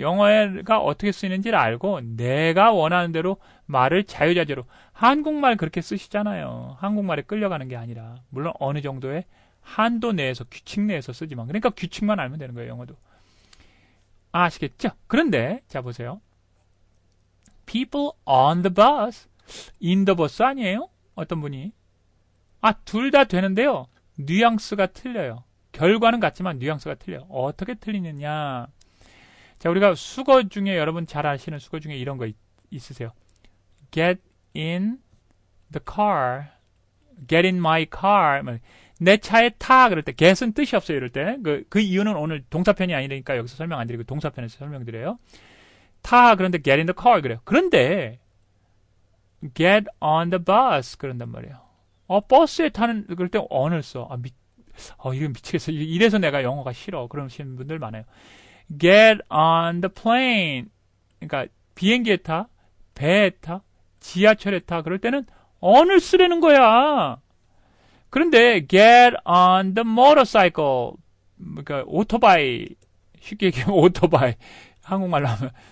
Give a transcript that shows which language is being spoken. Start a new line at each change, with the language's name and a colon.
Korean: 영어가 어떻게 쓰이는지를 알고 내가 원하는 대로 말을 자유자재로. 한국말 그렇게 쓰시잖아요. 한국말에 끌려가는 게 아니라 물론 어느 정도의 한도 내에서 규칙 내에서 쓰지만 그러니까 규칙만 알면 되는 거예요. 영어도. 아시겠죠? 그런데 자 보세요.
English: People on the bus, in the bus
Korean: 아니에요? 어떤 분이 둘 다 되는데요. 뉘앙스가 틀려요. 결과는 같지만 뉘앙스가 틀려요. 어떻게 틀리느냐? 자, 우리가 수거 중에 여러분 잘 아시는 수거 중에 이런 거 있으세요?
English: Get in the car, get in my car.
Korean: 내 차에 타 그럴 때 get은 뜻이 없어요. 이럴 때 그 이유는 오늘 동사편이 아니니까 여기서 설명 안 드리고 동사편에서 설명드려요. 타 그런데
English: get in the car
Korean: 그래요. 그런데
English: get on the bus
Korean: 그런단 말이에요. 버스에 타는 그럴 때 on을 써. 이거 미치겠어. 이래서 내가 영어가 싫어. 그러시는 분들 많아요.
English: Get on the plane.
Korean: 그러니까 비행기에 타, 배에 타, 지하철에 타. 그럴 때는 on을 쓰라는 거야. 그런데
English: get on the motorcycle.
Korean: 그러니까 오토바이. 쉽게 얘기하면 오토바이. 한국말로 하면.